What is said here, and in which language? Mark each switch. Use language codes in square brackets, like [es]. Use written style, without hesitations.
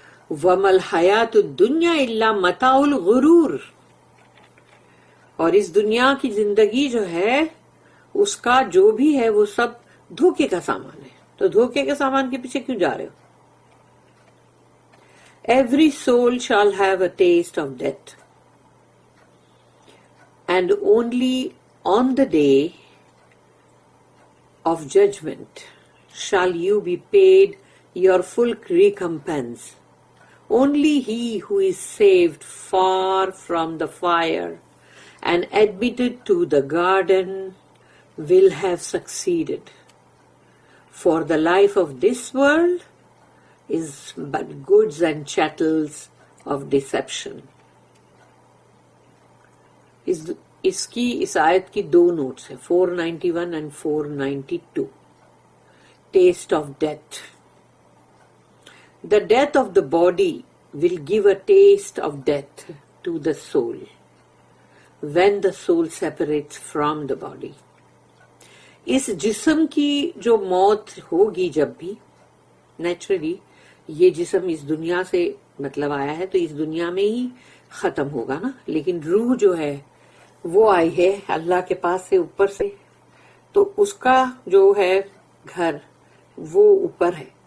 [ar] وَمَا الْحَيَاةُ الدُّنْيَا إِلَّا مَتَاعُ الْغُرُورِ، [ur] اور اس دنیا کی زندگی جو ہے اس کا جو بھی ہے وہ سب دھوکے کا سامان ہے۔ تو دھوکے کے سامان کے پیچھے کیوں جا رہے ہو؟ [en] Every soul shall have a taste of death, and only on the day of judgment shall you be paid your full recompense. Only he who is saved far from the fire and admitted to the garden will have succeeded. For the life of this world is but goods and chattels of deception. [ur] اس کی اس آیت کی دو notice ہیں، 491 and 492. [en] Taste of death. The death of the body will give a taste of death to the soul when the soul separates from the body. [ur] اس جسم کی جو موت ہوگی جب بھی، نیچرلی یہ جسم اس دنیا سے مطلب آیا ہے تو اس دنیا میں ہی ختم ہوگا نا، لیکن روح جو ہے وہ آئی ہے اللہ کے پاس سے، اوپر سے، تو اس کا جو ہے گھر وہ اوپر ہے۔